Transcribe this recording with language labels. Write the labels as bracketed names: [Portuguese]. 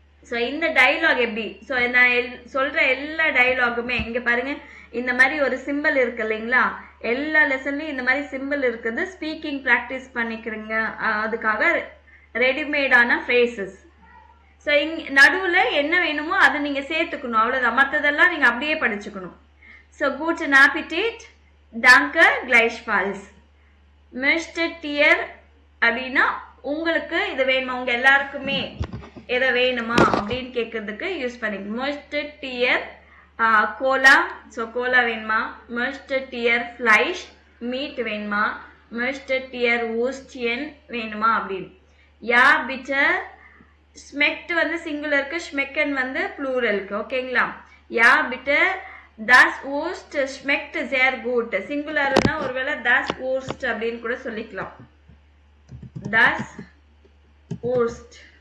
[Tamil] So இந்த dialogue எப்படி? So நான் சொல்கிற எல்லா டைலாகுமே இங்கே பாருங்கள், இந்த மாதிரி ஒரு சிம்பிள் இருக்கு இல்லைங்களா, எல்லா லெசன்லையும் இந்த மாதிரி சிம்பிள் இருக்குது. ஸ்பீக்கிங் ப்ராக்டிஸ் பண்ணிக்கிறீங்க, அதுக்காக ரெடிமேடான ஃப்ரேசஸ். ஸோ நடுவில் என்ன வேணுமோ அதை நீங்கள் சேர்த்துக்கணும், அவ்வளோதான். மற்றதெல்லாம் நீங்கள் அப்படியே படிச்சுக்கணும். [German] ஸோ guten Appetit, danke, gleichfalls. möchtet ihr [Tamil] அப்படின்னா உங்களுக்கு இது வேணுமா, உங்க எல்லாருக்குமே எதை வேணுமா அப்படின்னு கேட்கறதுக்கு யூஸ் பண்ணிக்கணும். [German] möchtet ihr [Tamil] Cola, so Cola வேணுமா? [German] möchtet ihr Fleisch, [Tamil] மீட் வேணுமா? [German] möchtet ihr Würstchen [Tamil] வேணுமா அப்படின்னு. யா bitte, schmeckt வந்து சிங்குலருக்கு, schmecken வந்து ப்ளூரலுக்கு. ஓகேங்களா? [German] யா bitte, das Wurst schmeckt sehr gut. [Tamil] சிங்குலர்னா ஒருவேளை [German] das Wurst [Tamil] அப்படின்னு கூட சொல்லிக்கலாம். [German] das Wurst.